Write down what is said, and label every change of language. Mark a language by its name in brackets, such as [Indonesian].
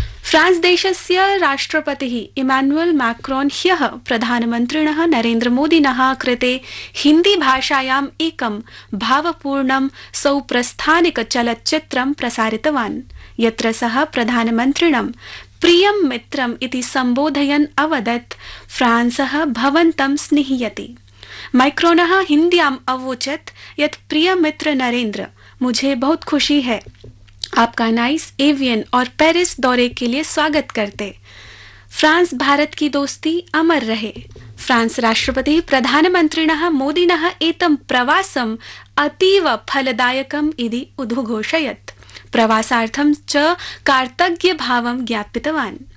[Sanskrit] France देशस्य राष्ट्रपतिः Emmanuel Macron ह्यः प्रधानमन्त्रिणः नरेन्द्र मोदिनः कृते हिन्दी भाषायाम् एकं भावपूर्णं सौप्रस्थानिक चलच्चित्रं प्रसारितवान्, यत्र सः प्रधानमन्त्रिणं प्रियं मित्रम् इति सम्बोधयन् अवदत् फ्रांसः भवन्तं स्निह्यति। मैक्रोनः हिन्द्याम् अवोचत् यत् [Hindi] प्रिय मित्र नरेन्द्र, मुझे बहुत खुशी है आपका नाइस एवियन और पेरिस दौरे के लिए स्वागत करते। फ्रांस भारत की दोस्ती अमर रहे। [Sanskrit] फ्रांस राष्ट्रपति प्रधानमन्त्रिणः मोदिनः एतं प्रवासं अतीव फलदायकम् इति उद्घोषयत्। प्रवासार्थं च कार्तज्ञ भावं ज्ञापितवान्।